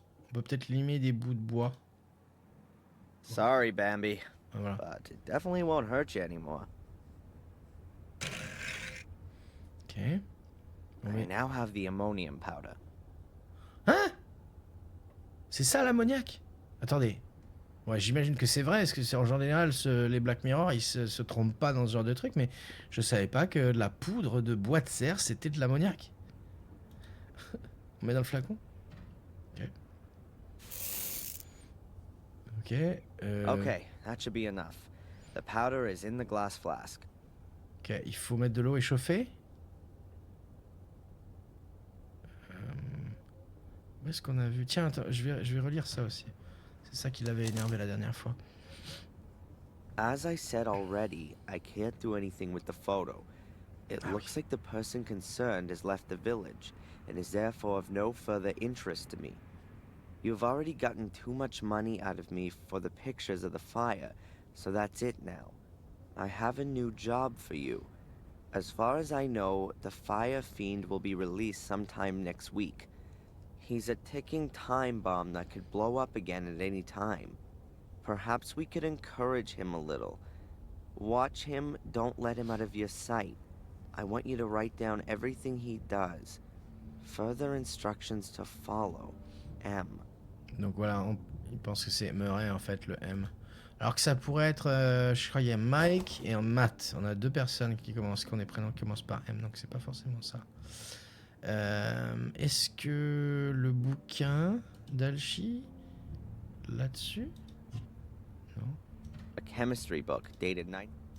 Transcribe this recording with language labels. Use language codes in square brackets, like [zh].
[fr] On peut peut-être limer des bouts de bois. [en] Sorry, Bambi. [fr] Ah, voilà. [en] But it definitely won't hurt you anymore. [fr] Ok. On [en] I [fr] met- [en] now have the ammonium powder. [fr] Hein? C'est ça l'ammoniac? Attendez. Ouais, j'imagine que c'est vrai, parce que c'est en général, les Black Mirror, ils se trompent pas dans ce genre de truc, mais je savais pas que la poudre de bois de serre, c'était de l'ammoniac. On met dans le flacon? Ok. Ok. [en] Okay, that should be enough. The powder is in the glass flask. [fr] Ok, il faut mettre de l'eau échauffée. Où est-ce qu'on a vu? Tiens, attends, je vais relire ça aussi. C'est ça qui l'avait énervé la dernière fois. [en] As I said already, I can't do anything with the photo. It Ah looks like the person concerned has left the village and is therefore of no further interest to me. You've already gotten too much money out of me for the pictures of the fire, so that's it now. I have a new job for you. As far as I know, the Fire Fiend will be released sometime next week. He's a ticking time bomb that could blow up again at any time. Perhaps we could encourage him a little. Watch him, don't let him out of your sight. I want you to write down everything he does. Further instructions to follow. M. [fr] Donc voilà, il pense que c'est Murray en fait, le M. Alors que ça pourrait être, je crois qu'il y a Mike et un Matt. On a deux personnes qui commencent, qui ont des prénoms qui commencent par M, donc c'est pas forcément ça. Est-ce que le bouquin d'Alchi là-dessus? Non. [en] A chemistry book dated night.